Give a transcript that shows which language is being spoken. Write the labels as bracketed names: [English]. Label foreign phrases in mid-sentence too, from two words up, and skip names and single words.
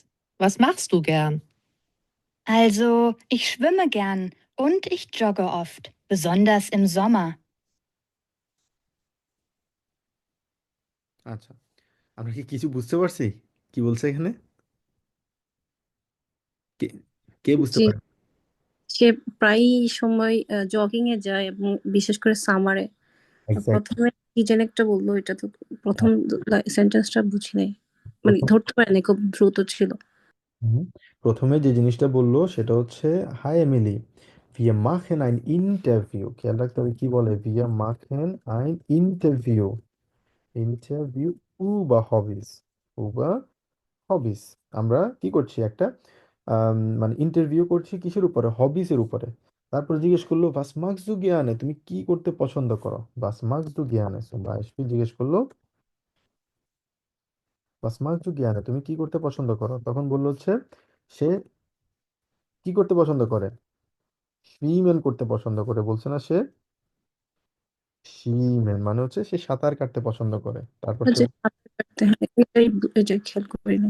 [German] Was machst du gern? Also, ich schwimme gern und ich jogge oft, besonders im Sommer. [Bangla] আচ্ছা, আমরা কি কিছু বুঝতে পারছি কি বলছে এখানে? কে কে বুঝতে যে পারে? সে প্রায়ই সময় জগিং এ যায় এবং বিশেষ করে সামারে। এক্স্যাক্টলি। প্রথমে কি যেন একটা বললো, এটা তো প্রথম সেন্টেন্সটা বুঝি নাই, মানে প্রথম ধরতে পারিনি, খুব দ্রুত ছিল। হুম, প্রথমে যে জিনিসটা বললো সেটা হচ্ছে, হাই এমিলি, [German] wir machen ein Interview। [Bangla] খেয়াল রাখতে হবে কি বলে, [German] wir machen ein Interview। ইন্টারভিউ über Hobbys, über Hobbys। [Bangla] আমরা কি করছি, একটা মানে ইন্টারভিউ করছি কিসের উপরে, হবিস এর উপরে। তারপর জিজ্ঞেস করলো, [German] was magst du gerne, [Bangla] তুমি কি করতে পছন্দ করো। [German] was magst du gerne, so বাইশফিল [Bangla] জিজ্ঞেস করলো, [German] was magst du gerne, [Bangla] তুমি কি করতে পছন্দ করো। তখন বললো হচ্ছে সে কি করতে পছন্দ করে, সুইমেন করতে পছন্দ করে। বলছে না সে সুইমেন মানে হচ্ছে সে সাঁতার কাটতে পছন্দ করে। তারপর সে যে সাঁতার কাটতে হয়, এটা খেয়াল করিনি।